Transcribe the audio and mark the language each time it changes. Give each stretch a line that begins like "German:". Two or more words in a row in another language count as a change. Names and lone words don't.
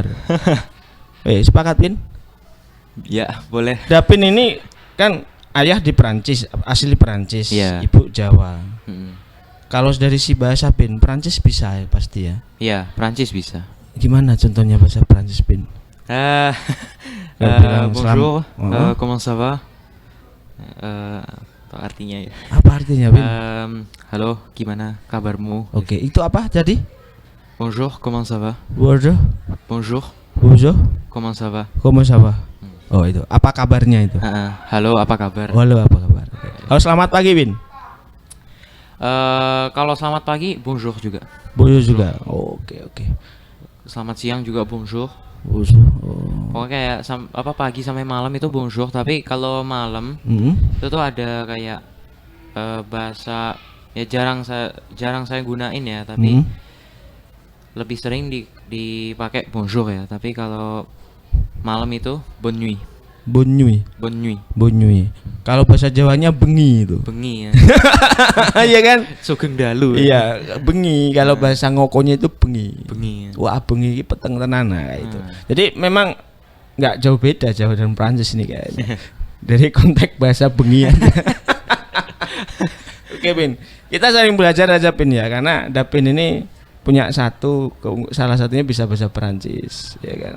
Indonesian: Sepakat Pin? Ya, boleh. Davin ini kan ayah di Perancis, asli Perancis, ibu Jawa. Kalau dari si bahasa Pin, Perancis bisa ya pasti ya? Iya, Perancis bisa. Gimana contohnya bahasa Perancis Pin?
French: Bonjour, comment ça va?
Indonesian: Apa artinya ya? Apa artinya Pin? Halo, gimana kabarmu? Oke, itu apa jadi?
French: Bonjour, comment ça va? Bonjour. Bonjour. Bonjour. Comment ça va? Comment ça va?
Indonesian: Oh itu, apa kabarnya itu? Halo, apa kabar? Halo, apa kabar? Halo, selamat pagi Pin. Kalau selamat pagi, bonjour juga. Bonjour juga. Oke. Selamat siang juga bonjour.
French: Bonjour.
Indonesian: Pokoknya kayak pagi sampai malam itu bonjour, tapi kalau malam itu tuh ada kayak bahasa ya jarang saya gunain ya, tapi lebih sering dipakai bonjour ya, tapi kalau malam itu
French: bonne nuit. Bonne nuit.
Indonesian: Kalau bahasa Jawanya bengi itu. Bengi ya. Iya kan?
Javanese: Sugeng dalu.
Indonesian: Iya, bengi. Kalau bahasa ngokonya itu bengi. Bengi.
Javanese: Wah, bengi iki peteng tenan
Indonesian: kayak itu. Jadi memang nggak jauh beda Jawa dan Prancis ini kayaknya. Dari konteks bahasa bengi. Oke, Pin. Kita sering belajar aja Pin ya, karena Davin ini punya salah satunya bisa bahasa Perancis, ya kan.